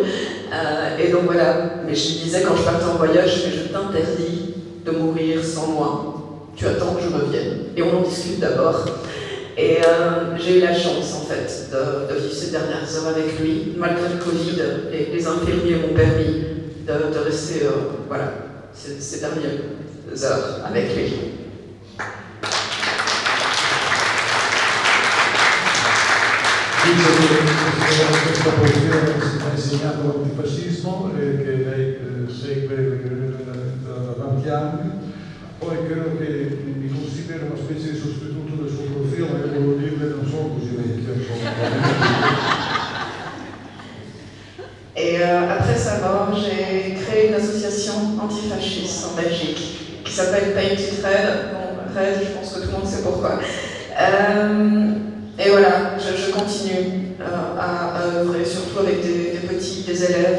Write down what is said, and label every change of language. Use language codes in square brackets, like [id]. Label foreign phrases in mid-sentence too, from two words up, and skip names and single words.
[fr] Et donc voilà, mais je lui disais quand je partais en voyage, mais je t'interdis de mourir sans moi. Tu attends que je revienne. Et on en discute d'abord. Et j'ai eu la chance, en fait, de vivre ces dernières heures avec lui. Malgré le Covid, les infirmiers m'ont permis de rester, ces dernières heures avec lui. [it] Questa poesia ha insegnato l'antifascismo che lei segue da tanti anni. Poi credo che mi considero una specie di sostituto del suo profilo, ma io volevo dirle non sono così vecchio. [fr] Et après sa mort, j'ai créé une association antifasciste en Belgique qui s'appelle Painted Red. Bon, Red, je pense que tout le monde sait pourquoi. Et voilà, je continue à œuvrer, surtout avec des petits, des élèves.